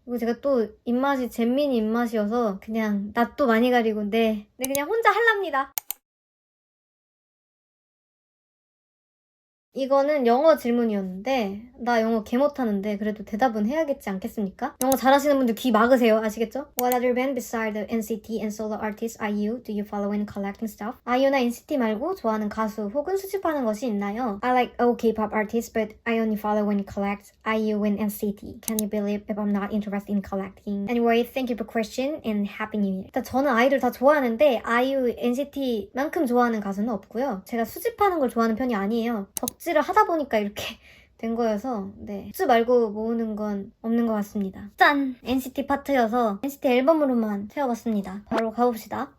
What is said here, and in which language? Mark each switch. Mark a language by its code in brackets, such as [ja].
[ko] 그리고 제가 또 입맛이 잼민이 입맛이어서 그냥 낯도 많이 가리고 네 그냥 혼자 할랍니다. 이거는 영어 질문이었는데 나 영어 개 못하는데 그래도 대답은 해야겠지 않겠습니까? 영어 잘하시는 분들 귀 막으세요. 아시겠죠? [en] What other band beside the NCT and solo artist IU do you follow in collecting stuff? [ko] IU나 NCT 말고 좋아하는 가수 혹은 수집하는 것이 있나요? [en] I like all K-pop artists but I only follow and collect IU and NCT. Can you believe if I'm not interested in collecting? Anyway, thank you for question and happy new year. [ko] 일단 저는 아이돌 다 좋아하는데 IU, NCT만큼 좋아하는 가수는 없고요. 제가 수집하는 걸 좋아하는 편이 아니에요. 덕질을 하다 보니까 이렇게 된 거여서 수 말고 모으는 건 없는 것 같습니다. 짠! NCT 파트여서 NCT 앨범으로만 채워봤습니다. 바로 가봅시다.